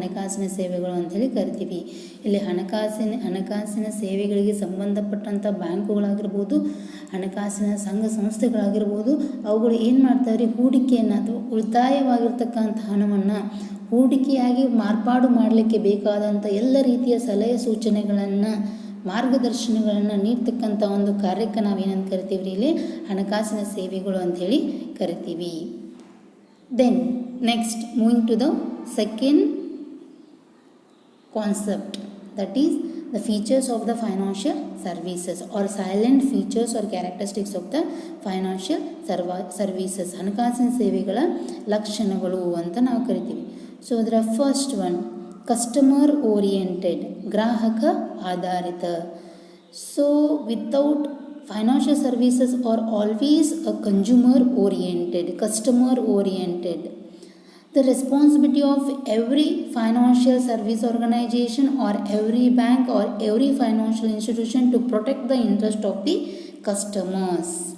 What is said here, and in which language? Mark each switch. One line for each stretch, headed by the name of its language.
Kannada: ಹಣಕಾಸಿನ ಸೇವೆಗಳು ಅಂಥೇಳಿ ಕರಿತೀವಿ. ಇಲ್ಲಿ ಹಣಕಾಸಿನ ಸೇವೆಗಳಿಗೆ ಸಂಬಂಧಪಟ್ಟಂಥ ಬ್ಯಾಂಕುಗಳಾಗಿರ್ಬೋದು, ಹಣಕಾಸಿನ ಸಂಘ ಸಂಸ್ಥೆಗಳಾಗಿರ್ಬೋದು, ಅವುಗಳು ಏನು ಮಾಡ್ತಾವ್ರಿ? ಹೂಡಿಕೆಯನ್ನು ಅಥವಾ ಉಳಿತಾಯವಾಗಿರ್ತಕ್ಕಂಥ ಹಣವನ್ನು ಹೂಡಿಕೆಯಾಗಿ ಮಾರ್ಪಾಡು ಮಾಡಲಿಕ್ಕೆ ಬೇಕಾದಂಥ ಎಲ್ಲ ರೀತಿಯ ಸಲಹೆ ಸೂಚನೆಗಳನ್ನು, ಮಾರ್ಗದರ್ಶನಗಳನ್ನು ನೀಡ್ತಕ್ಕಂಥ ಒಂದು ಕಾರ್ಯಕ್ಕೆ ನಾವೇನಂತ ಕರಿತೀವಿ? ಇಲ್ಲಿ ಹಣಕಾಸಿನ ಸೇವೆಗಳು ಅಂಥೇಳಿ ಕರಿತೀವಿ.
English: Then next, moving to the second concept, that is the features of the financial services or silent features or characteristics of the financial services.
Kannada: ಹಣಕಾಸಿನ ಸೇವೆಗಳ ಲಕ್ಷಣಗಳು ಅಂತ ನಾವು ಕರಿತೀವಿ. ಸೊ ಅದರ
English: first one, customer oriented,
Kannada: ಗ್ರಾಹಕ ಆಧಾರಿತ.
English: So without financial services are always a consumer oriented, customer oriented. The responsibility of every financial service organization or every bank or every financial institution to protect the interest of the customers.